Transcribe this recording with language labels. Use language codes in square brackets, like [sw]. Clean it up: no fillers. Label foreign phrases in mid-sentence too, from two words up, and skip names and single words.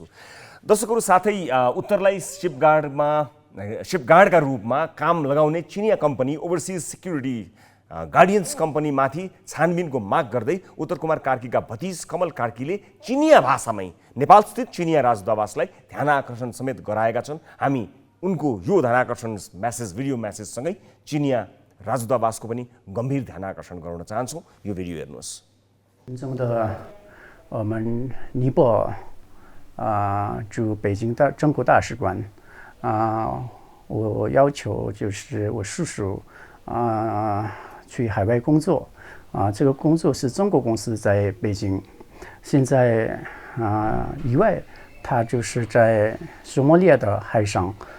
[ne] दर्शकहरू, साथै उत्तरलाई सिपगार्डका रूपमा काम लगाउने चिनिया कम्पनी ओभरसिज सिक्युरिटी गार्डियन्स कम्पनीमाथि छानबिनको माग गर्दै उत्तर कुमार कार्कीका भतिज कमल कार्कीले चिनिया भाषामै नेपालस्थित चिनिया राजदूतावासलाई ध्यानाकर्षण समेत गराएका छन्। हामी उनको यो ध्यानाकर्षण भिडियो म्यासेजसँगै चिनिया राजदूतावासको पनि गम्भीर ध्यानाकर्षण गराउन चाहन्छौँ। यो भिडियो हेर्नुहोस्। [zh] 我们尼泊尔驻北京的中国大使馆我要求就是我叔叔去海外工作这个工作是中国公司在北京，现在以外他就是在索马利亚的海上